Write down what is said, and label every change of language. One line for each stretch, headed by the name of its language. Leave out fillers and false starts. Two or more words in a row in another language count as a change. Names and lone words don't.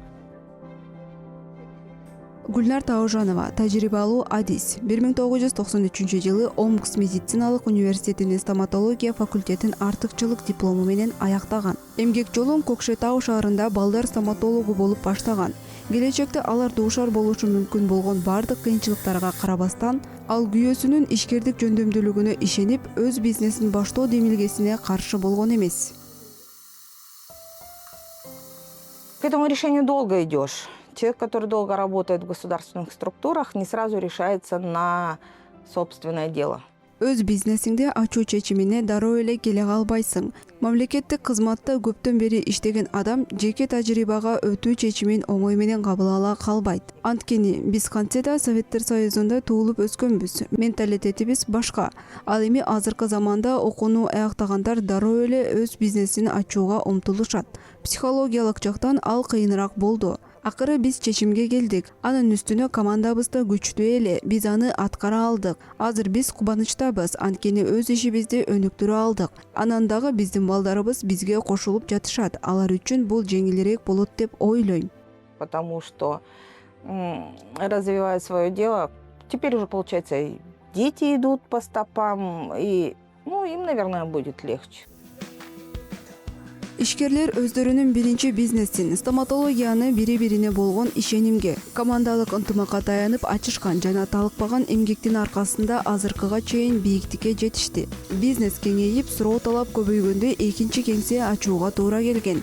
Kyrgyz: Гүлнар Таужанова, тажрыйбалуу адис, 1993-жылы Омск медициналык университетинин стоматология факультетин артыкчылык диплому менен аяктаган. Эмгек жолун Кокшетау шаарында балдар стоматологу болуп баштаган. Келечекте алар дуушар болушу мүмкүн болгон бардык кыйынчылыктарга карабастан, ал күйөөсүнүн ишкердик жөндөмдүүлүгүнө ишенип, өз бизнесин баштоо демилгесине каршы болгон эмес.
Russian: К этому решению долго идешь. Человек, который долго работает в государственных структурах, не сразу решается на собственное дело.
Kyrgyz: Өз бизнесиңди ачуу чечимине дароо эле келе калбайсың. Мамлекеттик кызматта көптөн бери иштеген адам жеке тажрыйбага өтүү чечимин оңой менен кабыл ала калбайт. Анткени биз кантсе да Советтер Союзунда туулуп өскөнбүз. Менталитетибиз башка. Ал эми азыркы заманда окууну аяктагандар дароо эле өз бизнесин ачууга умтулушат. Психологиялык жактан ал кыйыныраак болду. Акыры биз чечимге келдик. Анын үстүнө командабыз да күчтүү эле. Биз аны аткара алдык. Азыр биз кубанычтабыз, анткени өз ишибизди өнүктүрө алдык. Анан дагы биздин балдарыбыз бизге кошулуп жатышат. Алар үчүн бул жеңилирээк болот деп ойлойм.
Russian: Потому что развивая свое дело, теперь уже получается и дети идут по стопам, и им, наверное, будет легче.
Kyrgyz: Ишкерлер өздөрүнүн биринчи бизнесин, стоматологияны бири-бирине болгон ишенимге, командалык ынтымакка таянып ачышкан жана талыкпаган эмгектин аркасында азыркыга чейин бийиктикке жетишти. Бизнес кеңейип, суроо талап көбөйгөндө экинчи кеңсе ачууга туура келген.